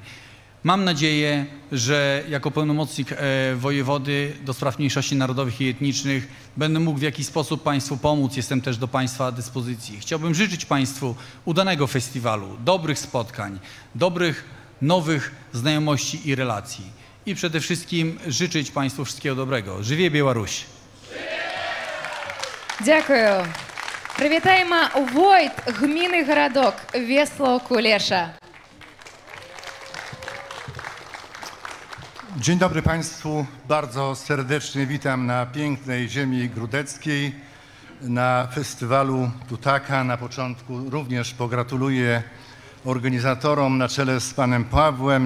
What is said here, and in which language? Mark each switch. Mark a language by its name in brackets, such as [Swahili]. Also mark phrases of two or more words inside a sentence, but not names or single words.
[Polish] Mam nadzieję, że jako pełnomocnik wojewody do spraw mniejszości narodowych i etnicznych będę mógł w jakiś sposób Państwu pomóc. Jestem też do Państwa dyspozycji. Chciałbym życzyć Państwu udanego festiwalu, dobrych spotkań, dobrych, nowych znajomości i relacji. I przede wszystkim życzyć Państwu wszystkiego dobrego. [Belarusian] Żywie Białoruś! [Ukrainian] Дякую. [Belarusian] Прывітаем войт гміны гарадок Весло-Кулеша. [Polish] Dzień dobry Państwu. Bardzo serdecznie witam na pięknej ziemi grudeckiej, na festiwalu Tutaka. Na początku również pogratuluję organizatorom na czele z panem Pawłem.